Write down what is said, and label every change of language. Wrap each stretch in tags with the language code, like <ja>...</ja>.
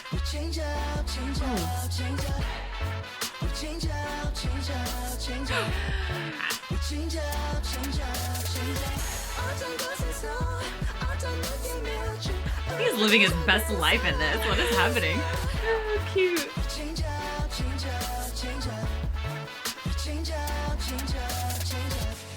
<en>Change up, change up, change up. We change up, change up, change up. We change up, change up, change up.</en> <ko>어떤 곳에서 어떤 느낌일지</ko> <en>He's living his best life in this. What is happening? Oh, cute. change up, change up, change up. We change up, change up, change up.</en>